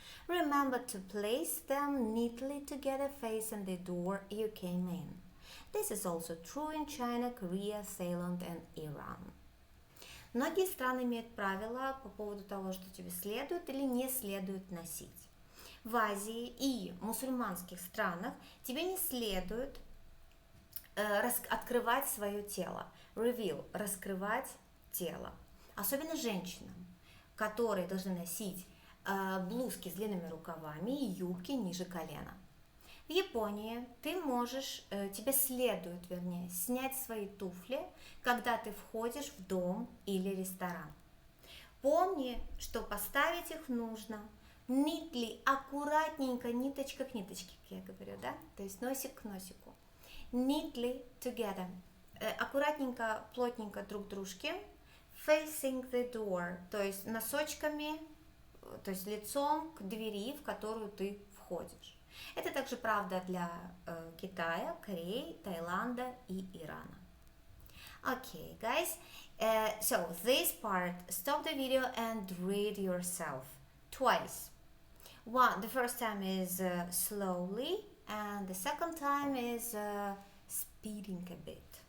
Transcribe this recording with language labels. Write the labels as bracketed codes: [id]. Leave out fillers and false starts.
[en] Remember to place them neatly together facing the door you came in. This is also true in China, Korea, Thailand and Iran. [ru] Многие страны имеют правила по поводу того, что тебе следует или не следует носить. В Азии и мусульманских странах тебе не следует открывать свое тело. Reveal – раскрывать тело. Особенно женщинам, которые должны носить блузки с длинными рукавами и юбки ниже колена. В Японии тебе следует, снять свои туфли, когда ты входишь в дом или ресторан. Помни, что поставить их нужно neatly, аккуратненько, ниточка к ниточке, как я говорю, да? То есть носик к носику. [en] Neatly together. [ru] Аккуратненько, плотненько друг к дружке. [en] Facing the door, [ru] то есть носочками, то есть лицом к двери, в которую ты входишь. Это также правда для Китая, Кореи, Таиланда и Ирана. [en] Okay, guys, so this part, stop the video and read yourself twice. The first time is slowly, and the second time is speeding a bit.